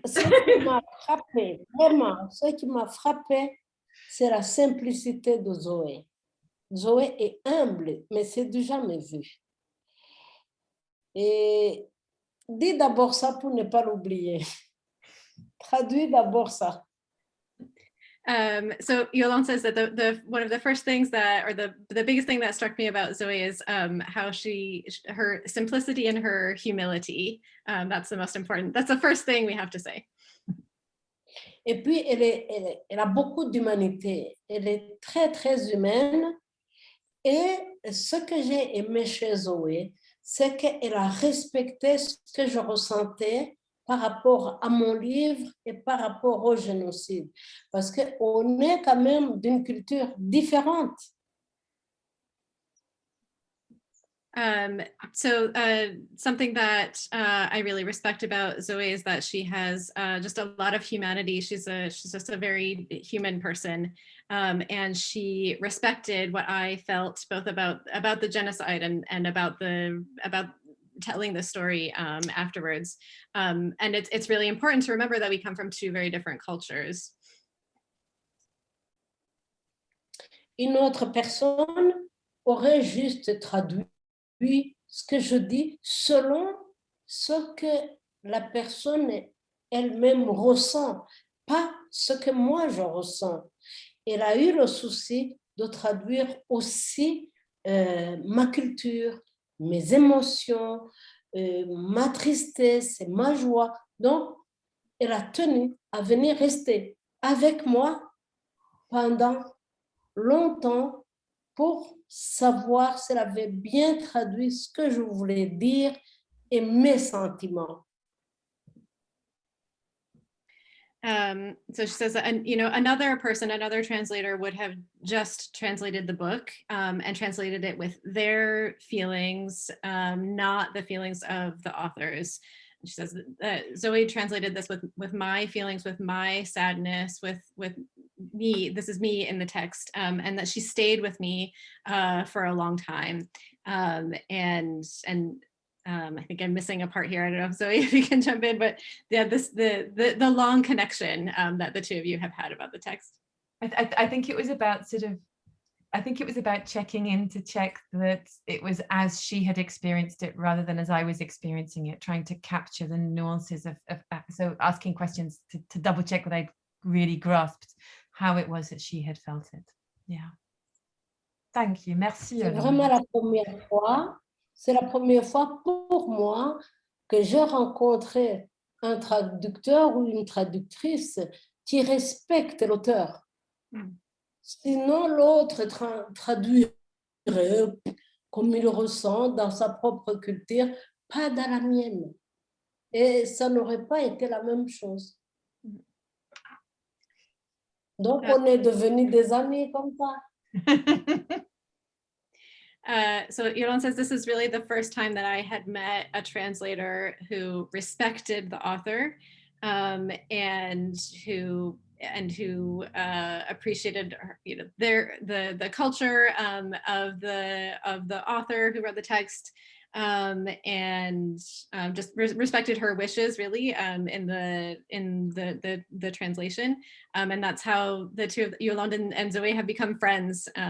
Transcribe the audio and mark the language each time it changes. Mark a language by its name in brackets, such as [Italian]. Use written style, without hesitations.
[French] Ce qui m'a frappé, vraiment, ce qui m'a frappé, c'est la simplicité de Zoé. Zoé est humble, mais c'est du jamais vu. Et dis d'abord ça pour ne pas l'oublier. Traduis d'abord ça. [English] So Yolande says that the one of the first things that, or the biggest thing that struck me about Zoe is how her simplicity and her humility. That's the most important. That's the first thing we have to say. [French] Et puis, elle a beaucoup d'humanité. Elle est très, très humaine. Et ce que j'ai aimé chez Zoé, c'est qu'elle a respecté ce que je ressentais par rapport à mon livre et par rapport au génocide. Parce qu'on est quand même d'une culture différente. [English] Something that I really respect about Zoe is that she has just a lot of humanity. She's just a very human person, and she respected what I felt both about the genocide and about telling the story afterwards. And it's really important to remember that we come from two very different cultures. [French] Une autre personne aurait juste traduit ce que je dis selon ce que la personne elle-même ressent, pas ce que moi je ressens. Elle a eu le souci de traduire aussi ma culture, mes émotions, ma tristesse, ma joie. Donc, elle a tenu à venir rester avec moi pendant longtemps pour savoir si elle avait bien traduit ce que je voulais dire et mes sentiments. [English] So she says that, and another translator would have just translated the book and translated it with their feelings, not the feelings of the authors. She says Zoe translated this with my feelings, with my sadness, with me. This is me in the text, and that she stayed with me for a long time. And I think I'm missing a part here. I don't know if Zoe, if you can jump in, but yeah, the long connection that the two of you have had about the text. I think it was about checking in to check that it was as she had experienced it rather than as I was experiencing it, trying to capture the nuances of so asking questions to double check that I really grasped how it was that she had felt it. Yeah. Thank you. Merci. [French] C'est vraiment la première fois. C'est la première fois pour moi que je rencontrais un traducteur ou une traductrice qui respecte l'auteur. Sinon, l'autre traduirait comme il ressent dans sa propre culture, pas dans la mienne. Et ça n'aurait pas été la même chose. Donc, on est devenus des amis comme ça. [English] So Yolande says this is really the first time that I had met a translator who respected the author and who appreciated the culture of the author who wrote the text, and just respected her wishes really in the translation, and that's how the two of Yolande and Zoe have become friends.